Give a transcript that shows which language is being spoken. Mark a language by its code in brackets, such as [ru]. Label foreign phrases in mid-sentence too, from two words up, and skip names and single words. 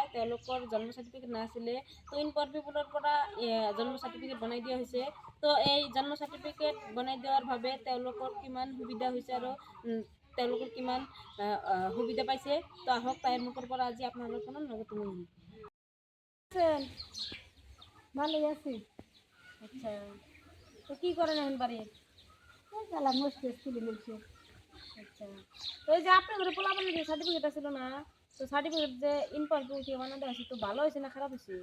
[as] তেওঁলোকৰ জন্ম চাৰ্টিফিকেট নাছিলে, তো ইনপ'ৰ্ট পিপুলৰ পৰা জন্ম চাৰ্টিফিকেট বনাই দিয়া হৈছে। তো এই জন্ম চাৰ্টিফিকেট বনাই দিয়াৰ বাবে তেওঁলোকৰ কিমান সুবিধা হৈছে আৰু তেওঁলোকৰ কিমান সুবিধা পাইছে, তো আহক তাইৰ মুখৰ পৰা আজি আপোনালোক শুনাম লগতে মই [bn] ভালোই আছি। আচ্ছা, তো কি করেন এখন বাড়ির? গেলাম মুশকিল স্কুলে বলছে। আচ্ছা, তো এই যে আপনার ঘরে পোলাপানের যে সার্টিফিকেট ছিল না, তো সার্টিফিকেট যে ইনপার্ট দিয়ে বানাতে আছে, তো ভালো হয়েছে না খারাপ হয়েছে?